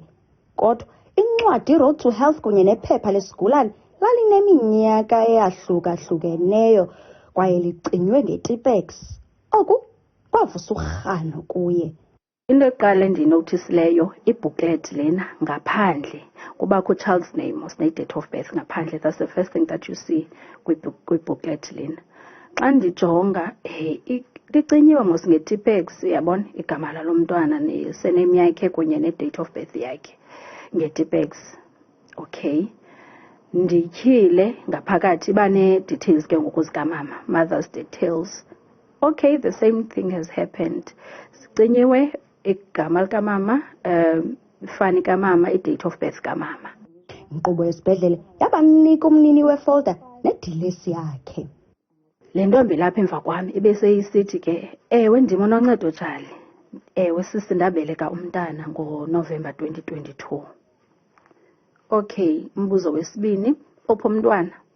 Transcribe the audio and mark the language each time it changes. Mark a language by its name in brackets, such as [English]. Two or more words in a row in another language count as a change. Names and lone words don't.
[Xhosa] Kodwa incwadi Road to Health kunye nephepha lesigulane lalineminyaka eyahluka-hlukeneyo kwaye licinywe ngetipex. Oku kwavusa urhano kuye. Into eqala endiyinothisileyo ibooklet lena ngaphandle kubakho [English] child's name [Xhosa] ne- [English] date of birth [Xhosa] ngaphandle. [English] That's the first thing that you see [Xhosa] kwibooklet lena. Xa ndijonga licinyiwe mos ngetipex, yabona igama lalo mntwana ne-surname yakhe kunye ne- [English] date of birth [Xhosa] yakhe ngetipex. Okay, ndityhile ngaphakathi iba nee-details ke ngoku zikamama, [English] mother's details. Okay, the same thing has happened. [Xhosa] Sicinyiwe igama likamama, ifani kamama, i- [English] date of birth [Xhosa] kamama. Inkqubo yesibhedlele yabanika umnini wefolda nedilesi yakhe. Le ntombi lapha emva kwami ibeseyisithi ke, ewe ndim unoncedo jali. Ewe sisi, ndabeleka umntana ngoNovember 2022. Okay, umbuzo wesibini, opho umntwana?